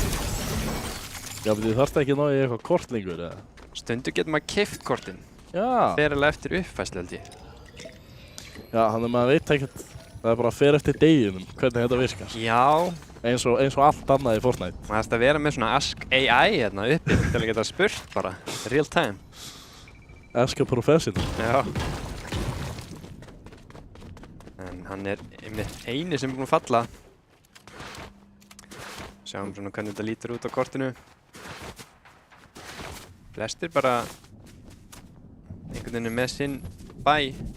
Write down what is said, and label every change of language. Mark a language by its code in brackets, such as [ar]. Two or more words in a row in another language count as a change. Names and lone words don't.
[is] Já, betur þið þarfst ekki að ná í eitthvað kort lengur, eða? Stundu getur maður keypt kortin. Já. Fer alveg eftir uppfæslu, held ég. Já, þannig að maður veit ekkert, það er bara að fer eftir deginum hvernig þetta virkar. Já. Eins og allt annað í Fortnite. Það þarf að vera með svona [en] Ask AI [is] hérna uppi til að geta spurt bara, [en] real time. Ask a professional. [is] Já. En hann er einmitt eini sem er búinn að falla. Sjáum svona hvernig þetta lítur út á kortinu. Flestir bara einhvern veginn með sinn bæ.